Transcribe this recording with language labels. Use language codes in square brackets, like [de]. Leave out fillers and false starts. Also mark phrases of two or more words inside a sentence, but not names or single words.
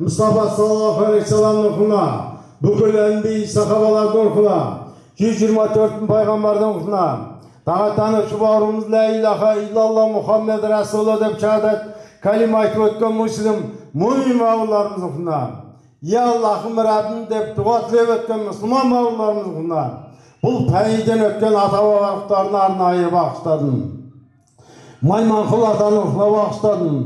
[kk] Мұстафа [ar] صلى الله عليه وسلم [kk] рухына, бүкіл әнби сахабалардың рухына, 124 пайғамбардың рухына, тағатанушы бауырымыз [ar] لا إله إلا الله محمد رسول الله [kk] деп шахадат калима айтып өткен мұслим мұмин бауырларымыз рухына, я Аллахым Раббим деп дұға тілеп өткен мұсылман бауырларымыз рухына, бұл пәйден өткен ата-бабалықтарына арнайы бағыштадым. Майманқұл атаның рухына бағыштадым.